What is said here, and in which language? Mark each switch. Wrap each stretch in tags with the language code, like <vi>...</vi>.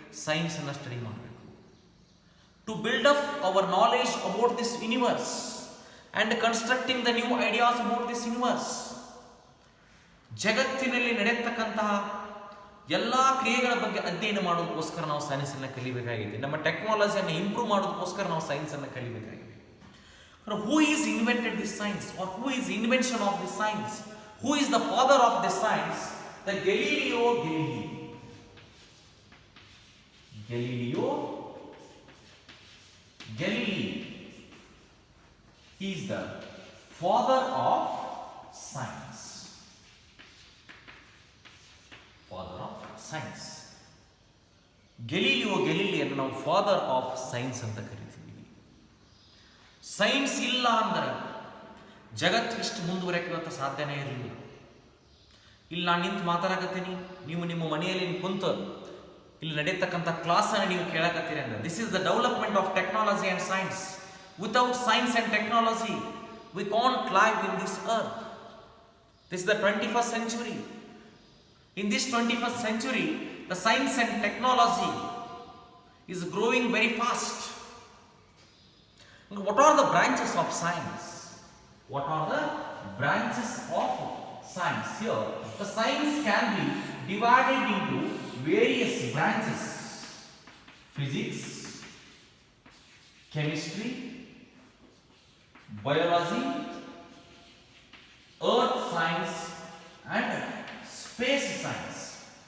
<kn>Science ಅನ್ನು study ಮಾಡಬೇಕು.</kn> <en>To build up our knowledge about this universe and constructing the new ideas about this universe.</en> <kn>ಜಗತ್ತಿನಲ್ಲಿ ನಡೆಯತಕ್ಕಂತಹ ಎಲ್ಲ ಕ್ರಿಯೆಗಳ ಬಗ್ಗೆ ಅಧ್ಯಯನ ಮಾಡೋದಕ್ಕೋಸ್ಕರ ನಾವು ಸೈನ್ಸ್ ಅನ್ನು ಕಲಿಬೇಕಾಗಿದೆ. ನಮ್ಮ ಟೆಕ್ನಾಲಜಿಯನ್ನು ಇಂಪ್ರೂವ್ ಮಾಡೋದಕ್ಕೋಸ್ಕರ ನಾವು ಸೈನ್ಸ್ ಅನ್ನು ಕಲಿಬೇಕಾಗಿದೆ.</kn> <en>Who is invented this science, or who is invention of this science? Who is the father of this science? The Galileo Galilei. Galileo Galilei. He is the father of science. Father of science.</en> <kn>ಗೆಲೀಲಿಯನ್ನು ನಾವು father of science ಅಂತ ಕರಿತೀವಿ. Science ಇಲ್ಲ ಅಂದರೆ ಜಗತ್ತು ಇಷ್ಟು ಮುಂದುವರೆಯೋಕ್ಕೆ ಸಾಧ್ಯನೇ ಇರಲಿಲ್ಲ. ಇಲ್ಲಿ ನಾನು ನಿಂತು ಮಾತಾಡಕತ್ತೀನಿ, ನೀವು ನಿಮ್ಮ ಮನೆಯಲ್ಲಿ ಕುಂತು ಇಲ್ಲಿ ನಡೆಯತಕ್ಕಂಥ ಕ್ಲಾಸನ್ನು ನೀವು ಕೇಳಕತ್ತೀರಿ ಅಂದರೆ</kn> <en>This is the development of technology and science. Without science and technology we can't live in this earth. This is the 21st century. In this 21st century, the science and technology is growing very fast. What are the branches of science? What are the branches of science? Here, the science can be divided into various branches: physics, chemistry, biology, earth science, and space science.</en>